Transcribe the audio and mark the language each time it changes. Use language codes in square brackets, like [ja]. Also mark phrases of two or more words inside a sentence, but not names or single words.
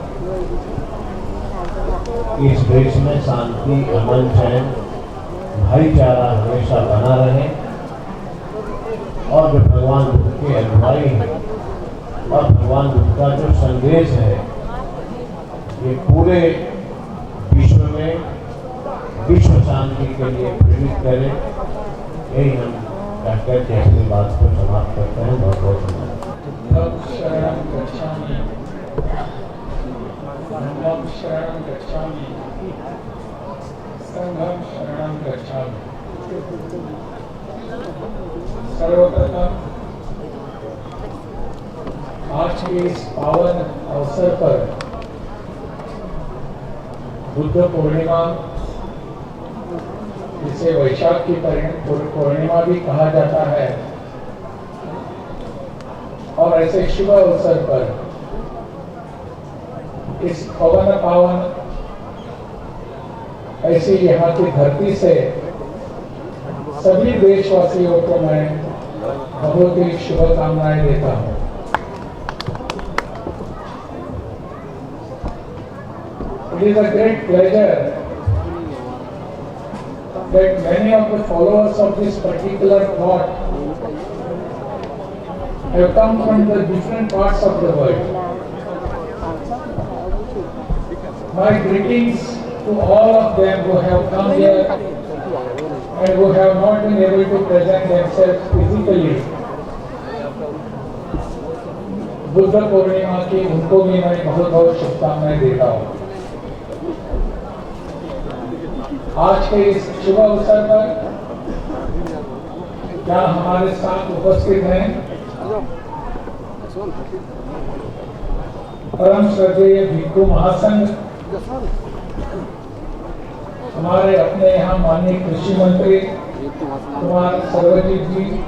[hi] कि इस देश में शांति, अमन, चैन, भाईचारा हमेशा बना रहे और जो भगवान बुद्ध के अनुयायी हैं और भगवान बुद्ध का जो संदेश है ये पूरे विश्व में विश्व शांति के लिए प्रेरित करें। यही हम कहकर के अपनी बात को समाप्त करते हैं। बहुत बहुत [pi] धम्मं शरणं गच्छामि, धम्मं शरणं गच्छामि, संघं शरणं गच्छामि। [hi] सर्वप्रथम आज के इस पावन अवसर पर बुद्ध पूर्णिमा, जिसे वैशाख की पूर्णिमा भी कहा जाता है, और ऐसे शुभ अवसर पर इस पवन पावन ऐसी यहाँ की धरती से सभी देशवासियों को मैं बहुत ही शुभकामनाएं देता हूँ। [en] It is a great pleasure that many of the followers of this particular thought have come from the different parts of the world. My greetings to all of them who have come here and who have not been able to present themselves physically. [hi] बुद्ध पूर्णिमा की उनको भी मैं बहुत बहुत शुभकामनाएं देता हूँ। आज के इस शुभ अवसर पर क्या हमारे साथ उपस्थित हैं परम श्रद्धेय भिक्खु महासंघ, हमारे अपने यहाँ माननीय कृषि मंत्री कुमार सर्वजीत जी,